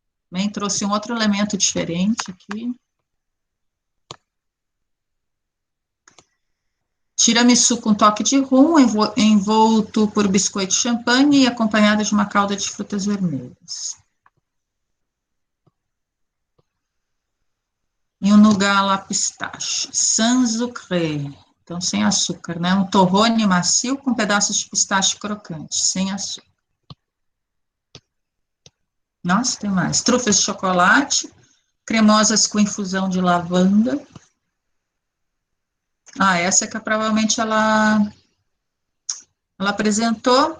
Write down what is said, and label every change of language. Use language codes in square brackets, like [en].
[pt] Também trouxe um outro elemento diferente aqui. Tiramisu com toque de rum, envolto por biscoito de champanhe e acompanhado de uma calda de frutas vermelhas. E um [fr] nougat à la pistache, sans sucré. [pt] Então, sem açúcar, né? Um torrone macio com pedaços de pistache crocante, sem açúcar. Nossa, tem mais. Trufas de chocolate, cremosas com infusão de lavanda. Essa que provavelmente ela apresentou.